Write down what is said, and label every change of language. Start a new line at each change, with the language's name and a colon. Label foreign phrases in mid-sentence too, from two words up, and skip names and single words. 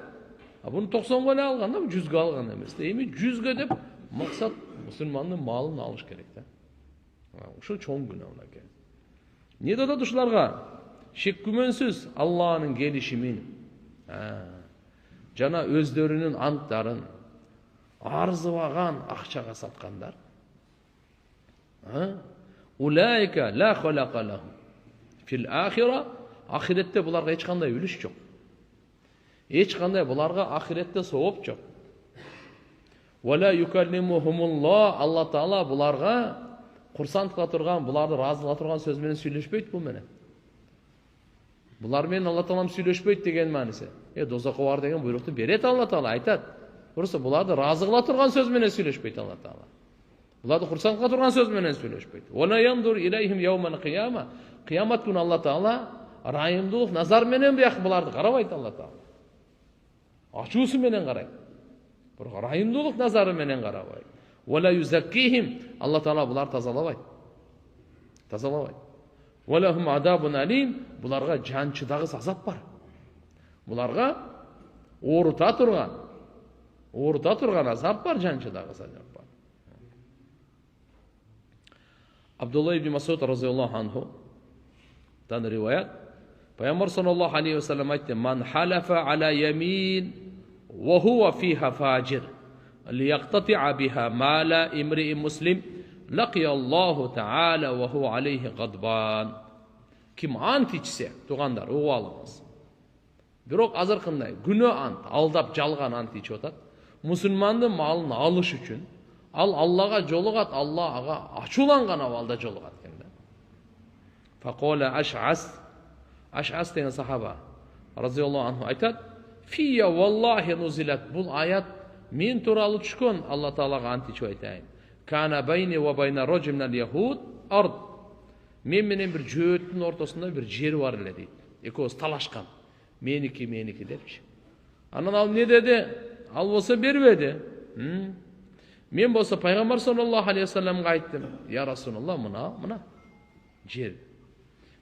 Kyrgyz: Буну 90го эле алган да, 100гө алган эмес да. Эми 100гө деп максат мусулмандын малын алыш керек да. Ушул чоң күнөө мынакей. Не дедат ушуларга? Шек күмөнсүз Алланын келишимин жана өздөрүнүн анттарын арзыбаган акчага саткандар.
Arabic: أولئك لا خلاق لهم في الآخرة.
Kyrgyz: Ахиретте буларга эч кандай үлүш жок. Эч кандай буларга ахиретте сооп жок.
Arabic: ولا يكلمهم الله.
Kyrgyz: Алла Таала буларга курсант кыла турган, буларды разы кыла турган сөз менен сүйлөшпөйт бул менен. Булар менен Алла Таалам сүйлөшпөйт деген мааниси. Дозокко бар деген буйрукту берет Алла Таала, айтат. Просто буларды разы кыла турган сөз менен сүйлөшпөйт Алла Таала. Буларды курсант кыла турган сөз менен сүйлөшпөйт.
Arabic: ولا ينظر إليهم يوم القيامة.
Kyrgyz: Кыямат күнү Алла Таала райымдуулук назар менен бияк буларды карабайт Алла Таала. Ачуусу менен карайт. Бирок райымдуулук назары менен карабайт.
Arabic: ولا يزكيهم.
Kyrgyz: Алла Таала буларды тазалабайт.
Arabic: Тазалабайт. ولهم عذاب أليم.
Kyrgyz: Буларга жанчыдагыс азап бар. Буларга оорута турган азап бар, жанчыдагыс азап бар. Абдулла ибн Масуд
Arabic: رضي الله عنه
Kyrgyz: дан риваят.
Arabic: Пайгамбар صلى الله عليه وسلم айтты: "من حلف على يمين وهو فيها فاجر ليقتطع بها مال امرئ مسلم لقي الله تعالى وهو عليه غضبان."
Kyrgyz: Ким ант ичсе, тугандар, угуп алыңыз. Бирок азыркындай күнөө ант, алдап жалган ант ичип атат. Мусулмандын малын алыш үчүн ал Аллага жолугат, Алла ага ачууланган абалда жолугат экен да.
Arabic: Фақола Аш'ас
Kyrgyz: деген сахаба
Arabic: رضي الله عنه айтат: "في والله نزلت."
Kyrgyz: Бул аят мен тууралуу түшкөн, Алла Таалага ант ичип айтайын.
Arabic: كان بيني وبين رجل من اليهود أرض.
Kyrgyz: Мен менен бир жөөттүн ортосунда бир жер бар эле дейт. Экөөбүз талашкан. Меники депчи. Анан ал не деди? Ал болсо бербеди. Мен болсо пайгамбар
Arabic: صلى الله عليه وسلم
Kyrgyz: айттым:
Arabic: "يا رسول الله,
Kyrgyz: мына жер.